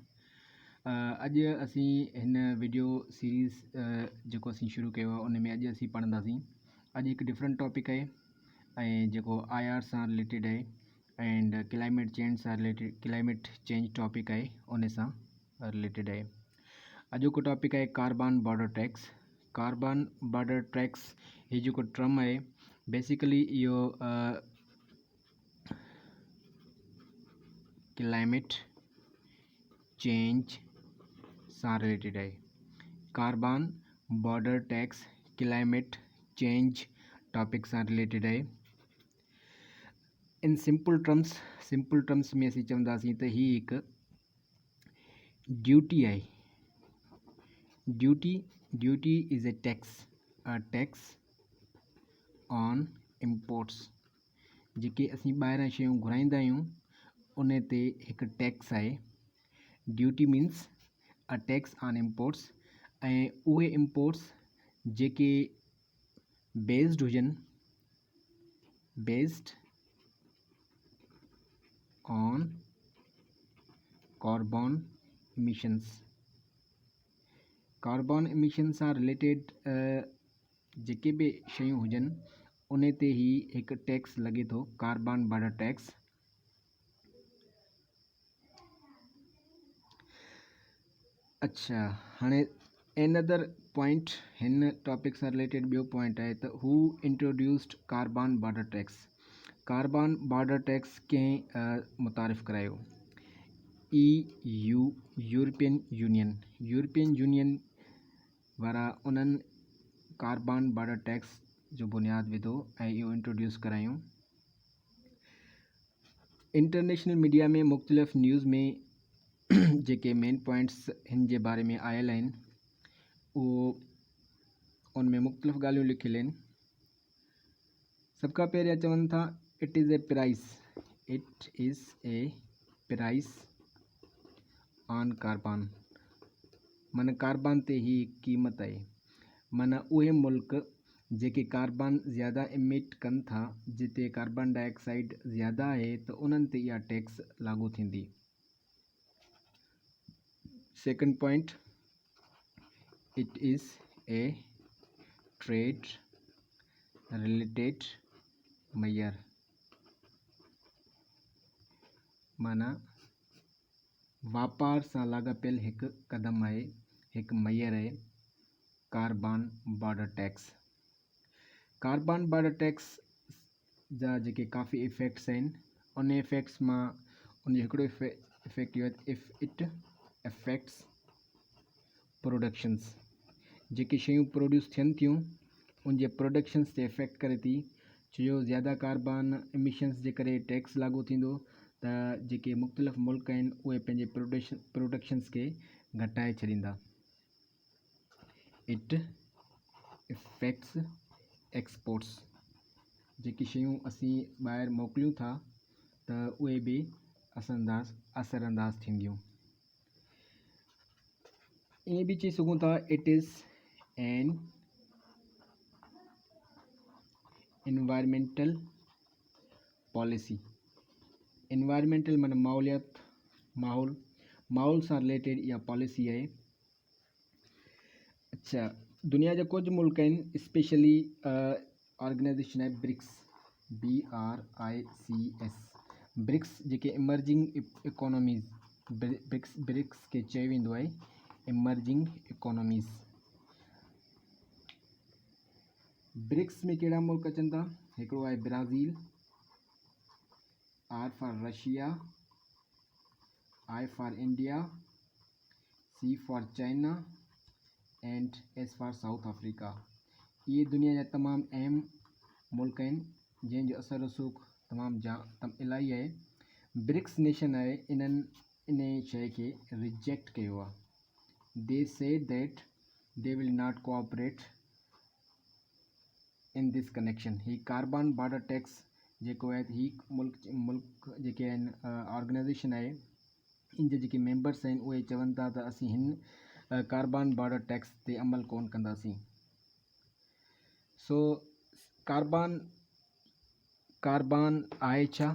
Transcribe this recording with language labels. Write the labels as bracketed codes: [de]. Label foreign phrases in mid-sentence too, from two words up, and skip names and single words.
[sd] अॼु असीं हिन वीडियो सीरीज़ जेको असीं शुरू कयो आहे उन में अॼु असीं पढ़ंदासीं। अॼु हिकु [en] different topic [sd] आहे ऐं जेको IR सां रिलेटेड आहे [en] and climate change topic [sd] आहे उन सां रिलेटेड आहे। अॼोको टॉपिक आहे [en] carbon border tax. carbon border tax [sd] हीअ जेको टर्म आहे बेसिकली इहो [en] climate change [sd] सां रिलेटेड है। [en] carbon border tax climate change topic [sd] सां रिलेटेड है। इन [en] simple terms [sd] में असीं चवंदासीं त ही एक ड्यूटी है। [en] Duty is a tax on imports. [sd] जेके असीं ॿाहिरां शयूं घुराईंदा आहियूं उन ते हिकु टैक्स आहे। [en] duty means a tax on imports [sd] ऐं उहे इम्पोर्ट्स जेके बेस्ड हुजनि [en] based on carbon emission [sd] सां रिलेटेड जेके बि शयूं हुजनि उन ते ही हिकु टैक्स लॻे थो, [en] carbon border tax. [sd] अच्छा, हाणे [en] another point [sd] हिन टॉपिक सां रिलेटेड ॿियो पॉइंट आहे त [en] who introduced carbon border tax. carbon border tax [sd] कंहिं मुतारिफ़ करायो? यूरोपियन यूनियन वारा उन्हनि [en] carbon border tax [sd] जो बुनियाद विधो ऐं इहो इंट्रोड्यूस करायूं। [en] international media [sd] में मुख़्तलिफ़ न्यूज़ में जेके [en] main points [sd] हिन जे बारे में आयल आहिनि उहो उन में मुख़्तलिफ़ ॻाल्हियूं लिखियल आहिनि। सभ खां पहिरियां चवनि था [en] it is a price on carbon. [sd] माना कार्बन ते ही क़ीमत आहे। माना उहे मुल्क जेके कार्बन ज़्यादा इमिट कनि था, जिते [en] carbon dioxide [sd] ज़्यादा आहे त उन्हनि ते इहा टैक्स लागू थींदी। [en] second point, it is a trade related measure. [sd] माना वापार सां लाॻापियल हिकु क़दम आहे, हिकु मेजर आहे [en] carbon border tax. carbon border tax [sd] जा जेके काफ़ी इफ़ेक्ट्स आहिनि उन इफ़ेक्ट्स मां उन जो हिकिड़ो इफ़ेक्ट इहो आहे [en] if it affects productions. [sd] जेके शयूं प्रोड्यूस थियनि थियूं उन जे प्रोडक्शंस ते इफ़ेक्ट करे थी, छो जो ज़्यादा [en] carbon emissions [sd] जे करे टैक्स लागू थींदो त जेके मुख़्तलिफ़ मुल्क आहिनि उहे पंहिंजे प्रोडक्शंस खे घटाए छॾींदा। [en] it affects exports. [sd] जेकी शयूं असीं ॿाहिरि मोकिलियूं था त उहे बि असरअंदाज़ थींदियूं। ईअं बि चई सघूं था [en] it is an environmental policy. [sd] एनवायरमेंटल माना माहौलियात, माहौल सां रिलेटेड इहा पॉलिसी आहे। अच्छा, दुनिया जा कुझु मुल्क आहिनि [en] specially organisation [sd] आहे ब्रिक्स, BRICS। ब्रिक्स जेके [en] emerging economies, [sd] ब्रिक्स खे चयो वेंदो आहे [en] emerging economies. [sd] ब्रिक्स में कहिड़ा मुल्क अचनि था? हिकिड़ो आहे [en] ब्राज़ील, R for Russia, I for India, C for China and S for South Africa. [sd] ये दुनिया जा तमामु अहम मुल्क आहिनि जंहिंजो असर रसूख़ तमामु इलाही आहे। ब्रिक्स नेशन आहे इन शइ खे रिजेक्ट कयो आहे। [en] They said that they will not cooperate in this connection. [sd] ही [en] carbon border tax [sd] जेको आहे ही मुल्क जेके आहिनि ऑर्गेनाइजेशन आहे, इन जे जेके मेंबर्स आहिनि उहे चवनि था त असीं हिन [en] carbon border tax [sd] ते अमल कोन कंदासीं। सो कार्बन कार्बन आहे छा?